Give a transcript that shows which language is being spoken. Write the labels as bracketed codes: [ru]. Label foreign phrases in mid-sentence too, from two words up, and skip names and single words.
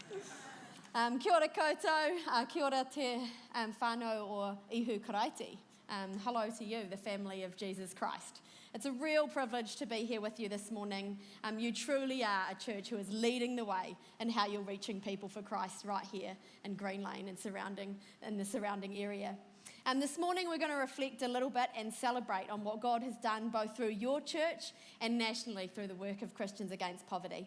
[mi] Kia ora koutou, kia ora te whānau o ihu karaiti. [en] Hello to you, the family of Jesus Christ. It's a real privilege to be here with you this morning. You truly are a church who is leading the way in how you're reaching people for Christ right here in Green Lane and in the surrounding area. This morning we're going to reflect a little bit and celebrate on what God has done both through your church and nationally through the work of Christians Against Poverty.